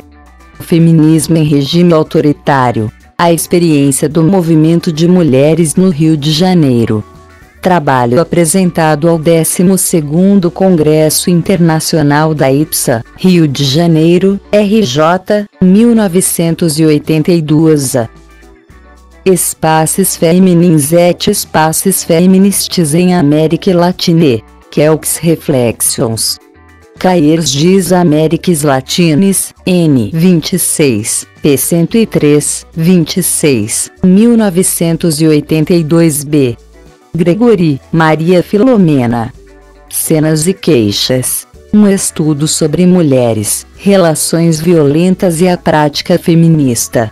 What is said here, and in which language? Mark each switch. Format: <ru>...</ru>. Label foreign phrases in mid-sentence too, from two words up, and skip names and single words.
<pt>Feminismo em Regime Autoritário. A experiência do movimento de mulheres no Rio de Janeiro. Trabalho apresentado ao 12º Congresso Internacional da IPSA, Rio de Janeiro, RJ, 1982.</pt> <fr>Espaces féminins et espaces féministes em América Latine, Quelques Reflexions. Cahiers des Amériques Latines, N. 26, p. 103, 26, 1982b.</fr> <pt>Gregory, Maria Filomena. Cenas e Queixas. Um estudo sobre mulheres, relações violentas e a prática feminista.</pt>